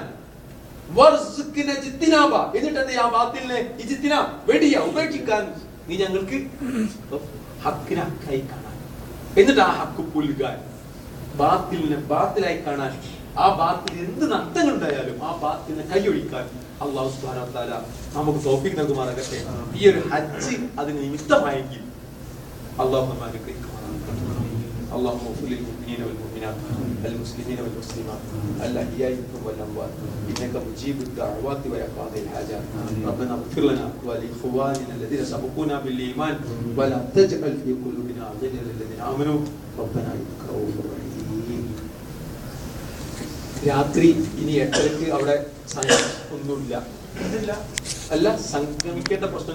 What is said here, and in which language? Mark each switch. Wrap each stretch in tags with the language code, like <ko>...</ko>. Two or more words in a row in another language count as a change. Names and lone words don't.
<ar>وارزقنا اجتنابه,</ar> <ml>എന്നിട്ട് ആ ബാത്തിലിനെ ഇജ്തിനാ വെടിയ ഉപേക്ഷിക്കാൻ നീ ഞങ്ങൾക്ക് ഹക്കിനെ ഹക്കായി കാണാൻ, എന്നിട്ട് ആ ഹക്ക് പുൽകാൻ. ബാത്തിലിനെ ബാത്തിലായി കാണാൻ, ആ ബാത്തിൽ എന്ത് നഷ്ടങ്ങൾ ഉണ്ടായാലും ആ ബാത്തിലിനെ കൈയൊഴിക്കാൻ</ml> <ar>الله سبحانه وتعالى</ar> <ml>നമുക്ക് തൗഫീഖ് നൽകുമാറാകട്ടെ. ഈ ഒരു ഹജ്ജ് അതിന് നിമിത്തമായെങ്കിൽ അല്ലാഹു നമ്മെ അനുഗ്രഹിക്കുമാറാകട്ടെ.</ml> <ar>اللهم اغفر للمؤمنين والمؤمنات المسلمين والمسلمات الاحياء منهم والاموات انك مجيب الدعوات ويا قاضي الحاجات. ربنا اغفر لنا ولاخواننا الذين سبقونا بالايمان ولا تجعل في قلوبنا غلا للذين امنوا ربنا انك رؤوف رحيم.</ar> <ml>രാത്രി ഇനി 8:30 അവിടെ ഒന്നുമില്ല, അല്ല സംഗമിക്കേണ്ട പ്രശ്നം</ml>